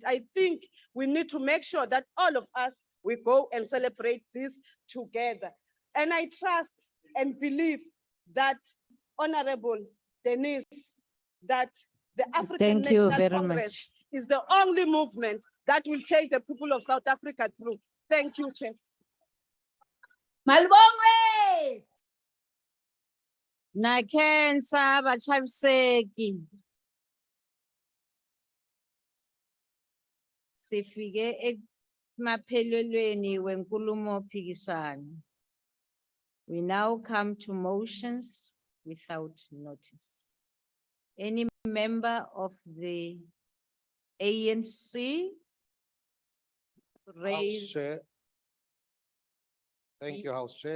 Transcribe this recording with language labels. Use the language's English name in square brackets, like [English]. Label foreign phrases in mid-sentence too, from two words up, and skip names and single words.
[English] I think we need to make sure that all of us, we go and celebrate this together. And I trust and believe that Honorable Denise, that the African Thank you National very Congress much. is the only movement that will take the people of South Africa through. Thank you, Chair. [Tsonga] Malibongwe. Nakhensa bachaviseki. [Swati] Sifike emaphelelweni wenkulumo phikisano. [English] We now come to motions without notice. Any member of the ANC raise? Chair. Thank you, House Chair.